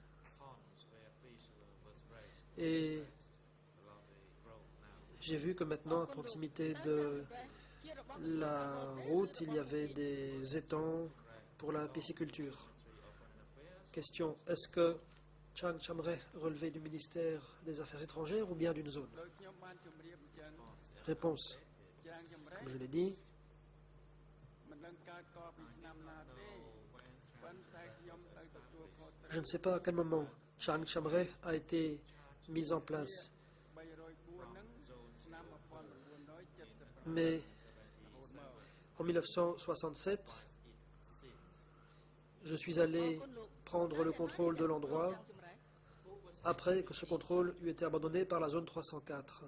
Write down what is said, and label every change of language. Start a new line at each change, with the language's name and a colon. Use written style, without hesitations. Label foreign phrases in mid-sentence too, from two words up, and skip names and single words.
French: Et j'ai vu que maintenant, à proximité de
Khmer: ជារបស់
French: la route, il y avait des étangs pour la pisciculture. Question. Est-ce que Chang Chamrek relevait du ministère des Affaires étrangères ou bien d'une zone?
Khmer: ដោយខ្ញុំបានជម្រាបអញ្ចឹង
French: Réponse.
Khmer: ច្រាំងចម្រែក
French: Comme je l'ai dit,
Khmer: មិនដឹងកើតកពីឆ្នាំណាទេប៉ុន្តែខ្ញុំទៅទទួលខុសត្រូវ
French: je ne sais pas à quel moment Chang Chamrek a été mis en place.
Khmer: 304ហ្នឹង
French: Mais en 1967, je suis allé prendre le contrôle de l'endroit après que ce contrôle eut été abandonné par la zone 304.